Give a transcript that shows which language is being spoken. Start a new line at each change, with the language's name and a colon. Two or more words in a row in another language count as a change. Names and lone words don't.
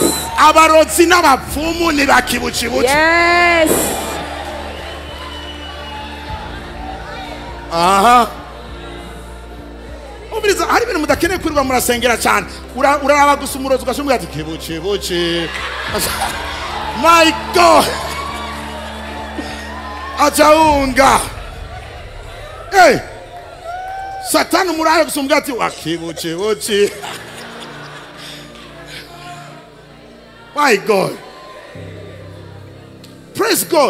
Kinyarwanda: Abarozi n'abapfumu ni ba kibuchi.
English: Yes. Aha.
Kinyarwanda: Umviriza hari ibintu mudakeneye kuri murasengera cyane. Uraraba gusa umurozi ugashumura ati kibuchi.
English: My God. Achaunga. Hey.
Kinyarwanda: Satani murayo gusumbwa ati wakibuchi.
English: My God. Praise God.